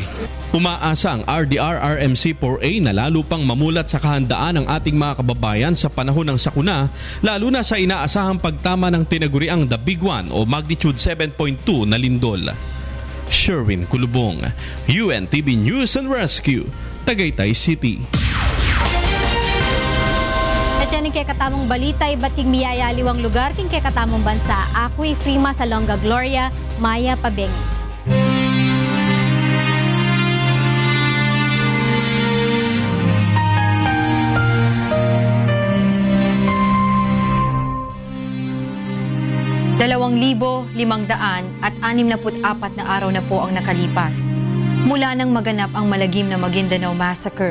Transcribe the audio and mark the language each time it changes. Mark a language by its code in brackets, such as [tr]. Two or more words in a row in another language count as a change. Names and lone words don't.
[tl] Umaasa ang RDRRMC4A na lalo pang mamulat sa kahandaan ng ating mga kababayan sa panahon ng sakuna, lalo na sa inaasahang pagtama ng tinaguriang The Big One o magnitude 7.2 na lindol. Sherwin Kulubong, UNTV News and Rescue, Tagaytay City. [pam] At yan ang kekatamong balita, bating miyayaliwang lugar, king kekatamong bansa, Ako'y Frima sa Longga Gloria, Maya Pabengi. [tl] Dalawang 2,564 na araw na po ang nakalipas mula nang maganap ang malagim na Maguindanao Massacre.